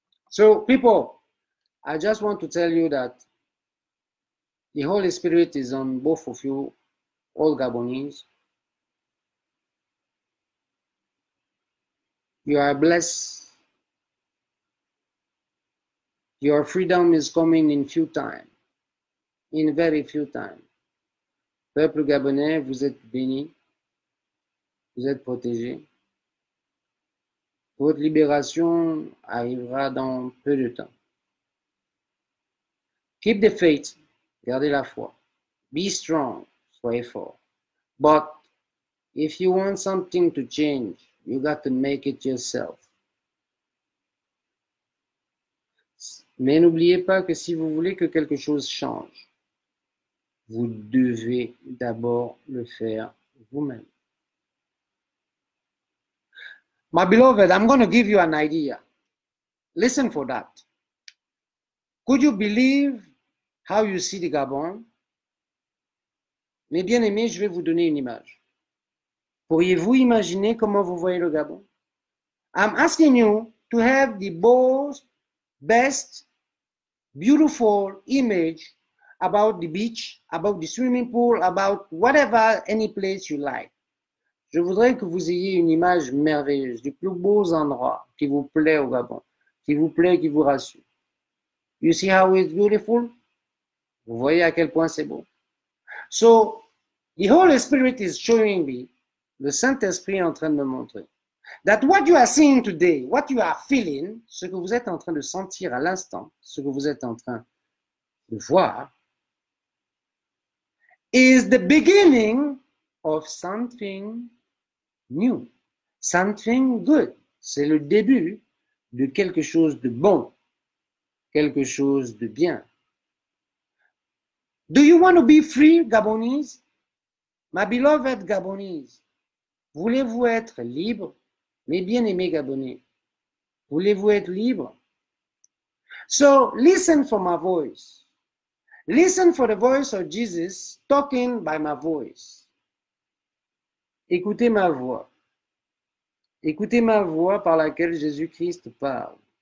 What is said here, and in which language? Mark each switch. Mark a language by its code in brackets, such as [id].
[en] So, people, I just want to tell you that the Holy Spirit is on both of you, all Gabonese. You are blessed. Your freedom is coming in few time, in very few time. [fr] Peuple gabonais, vous êtes bénis, vous êtes protégés. Votre libération arrivera dans peu de temps. [en] Keep the faith, [fr] gardez la foi. [en] Be strong, [fr] soyez fort. [en] But if you want something to change, you got to make it yourself. [fr] Mais n'oubliez pas que si vous voulez que quelque chose change, vous devez d'abord le faire vous-même. [en] My beloved, I'm going to give you an idea. Listen for that. Could you believe how you see the Gabon? [fr] Mes bien-aimés, je vais vous donner une image. Pourriez-vous imaginer comment vous voyez le Gabon? [en] I'm asking you to have the best, beautiful image about the beach, about the swimming pool, about whatever, any place you like. [fr] Je voudrais que vous ayez une image merveilleuse du plus beau endroit qui vous plaît au Gabon, qui vous plaît, qui vous rassure. [en] You see how it's beautiful? [fr] Vous voyez à quel point c'est beau. [en] So, the Holy Spirit is showing me, [fr] le Saint-Esprit est en train de me montrer, [en] that what you are seeing today, what you are feeling, [fr] ce que vous êtes en train de sentir à l'instant, ce que vous êtes en train de voir, [en] is the beginning of something new, something good. [fr] C'est le début de quelque chose de bon, quelque chose de bien. [en] Do you want to be free, Gabonese? My beloved Gabonese, [fr] voulez-vous être libre? Mes bien-aimés Gabonais, voulez-vous être libre? [en] So listen for my voice. Listen for the voice of Jesus talking by my voice. [fr] Écoutez ma voix. Écoutez ma voix par laquelle Jésus-Christ parle.